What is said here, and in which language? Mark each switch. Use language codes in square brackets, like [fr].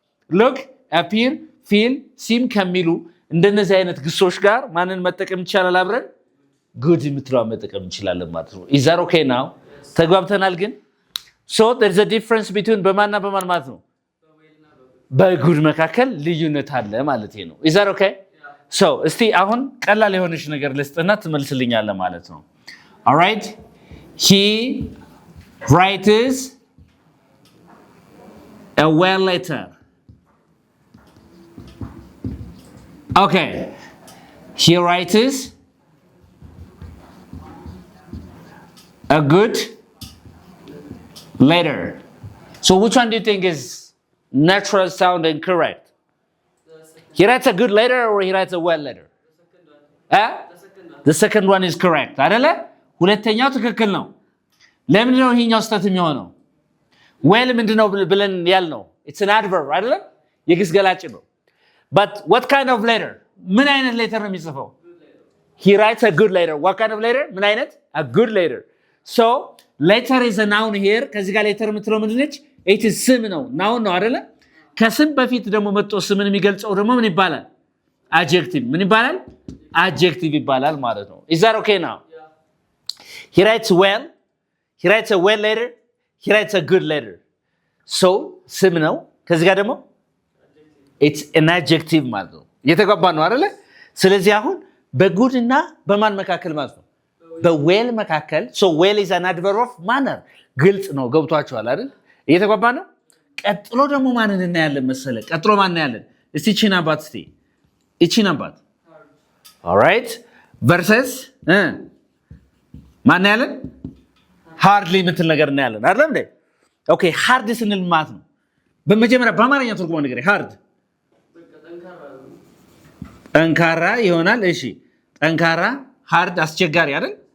[am] look, appear, feel, seem ከሚሉ እንደነዚህ አይነት ግሶች ጋር ማንን መጠቀም ይቻላል? አብረን good የምትለዋን መጠቀም እንችላለን ማለት ነው። [en] is that okay now? [am] ተግባብተናል ግን? [en] so there's a difference between [am] በማንና በማን ማለት ነው? በጉድ መካከል ልዩነት አለ ማለት ነው። [en] is that okay? [am] so እስቲ አሁን ቀላል የሆነች ነገር ልስጥና ትመልስልኛለህ ማለት ነው። [en] all right, he writes a well letter. okay, he writes a good letter. so which one do you think is natural sound and correct? He writes a good letter or he writes a well letter? The second one is correct. [am] አይደለ? ሁለተኛው ትክክል ነው። ለምንድን ነው ይሄኛው ስህተት የሚሆነው? well ምንድነው ብለን ያልነው? [en] it's an adverb [am] አይደለ? የግስ ገላጭ ነው። [en] but what kind of letter? [am] ምን አይነት letter ነው የሚጽፈው? [en] he writes a good letter. what kind of letter? [am] ምን አይነት? [en] a good letter. so letter is a noun here. [am] ከዚህ ጋር letter የምትለው ምንድነች? it is ስም ነው። noun ነው አይደለ? ከስም በፊት ደግሞ መጥቶ ስምን የሚገልጸው ደግሞ ምን ይባላል? adjective. ምን ይባላል? adjective ይባላል ማለት ነው። [en] is that okay now? Yeah. he writes well. he writes a well letter. he writes a good letter. [am] so ስም ነው። ከዚህ ጋር ደግሞ [en] it's an adjective [am] ማለት ነው። እየተገባ ነው አይደለ? ስለዚህ አሁን በጉድ እና በማን መካከል ማለት ነው? በዌል መካከል። [en] so well is an adverb of manner. [am] ግልጽ ነው። ገብቷችኋል አይደል? እየተገባ ነው። ቀጥሎ ደግሞ ማንን እናያለን መሰለ? ቀጥሎ ማን እናያለን? እስቲ እቺን አባት እስቲ እቺን አባት all right versus ማን እናያለን? hardly የምትል ነገር እናያለን አይደል እንዴ? ኦኬ hard ስንል ማለት ነው በመጀመሪያ በአማርኛ ትርጉሙ ነገር hard ጠንካራ ይሆናል። እሺ ጠንካራ hard አስቸጋሪ አይደል?